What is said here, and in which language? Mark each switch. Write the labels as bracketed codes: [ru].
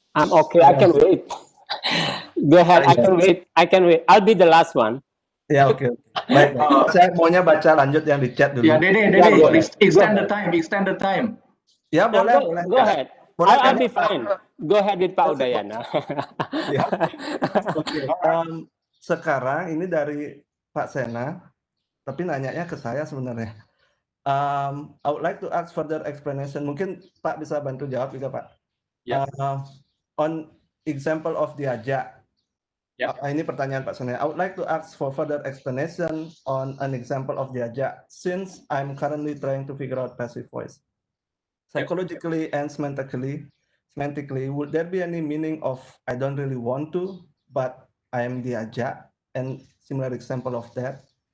[en] I'm okay. I can wait. Go ahead. I can wait. I can wait. I'll be the last one. [id] Ya, oke. Baik. Saya maunya baca lanjut yang di chat dulu. [en] Ya, Dede, extend the time. [id] Ya, boleh, boleh. [en] Go ahead. [id] Boleh, [en] I'll be fine. Go ahead with Pak Udayana. [id] Ya, oke. Sekarang ini dari Pak Sena, tapi nanyanya ke saya sebenarnya. [en] I would like to ask further explanation. [id] Mungkin Pak bisa bantu jawab juga, Pak. Ya. [en] On example of diajak. [id] Ya. Ini pertanyaan Pak Sena. [en] I would like to ask for further explanation on an example of diajak, since I'm currently trying to figure out passive voice. Psychologically and semantically, would there be any meaning of I don't really want to, but I am diajak, and similar example of that?